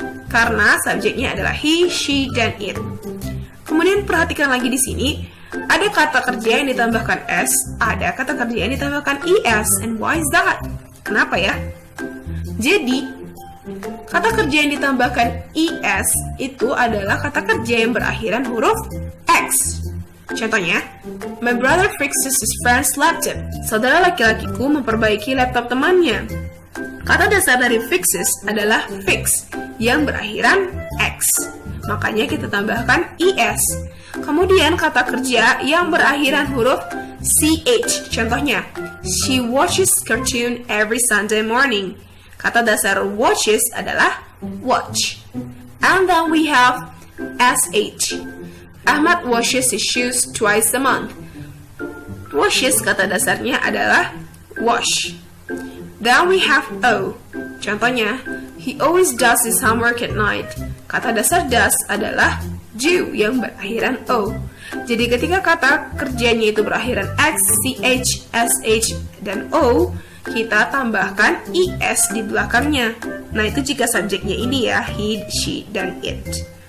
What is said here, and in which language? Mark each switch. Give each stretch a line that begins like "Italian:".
Indonesian: Karena subjeknya adalah he, she, dan it. Kemudian perhatikan lagi di sini, ada kata kerja yang ditambahkan s, ada kata kerja yang ditambahkan es.
English: And why is that?
Indonesian: Kenapa ya? Jadi, kata kerja yang ditambahkan es itu adalah kata kerja yang berakhiran huruf x. Contohnya,
English: my brother fixes his friend's laptop.
Indonesian: Saudara laki-lakiku memperbaiki laptop temannya. Kata dasar dari fixes adalah fix yang berakhiran x. Makanya kita tambahkan es. Kemudian kata kerja yang berakhiran huruf ch. Contohnya,
English: she watches cartoon every Sunday morning.
Indonesian: Kata dasar watches adalah watch.
English: And then we have sh. Ahmad washes his shoes twice a month.
Indonesian: Washes kata dasarnya adalah wash.
English: Then we have o.
Indonesian: Contohnya,
English: he always does his homework at night.
Indonesian: Kata dasar does adalah do yang berakhiran o. Jadi ketika kata kerjanya itu berakhiran x, ch, sh, dan o, kita tambahkan es di belakangnya. Nah, itu jika subjeknya ini ya, he, she, dan it.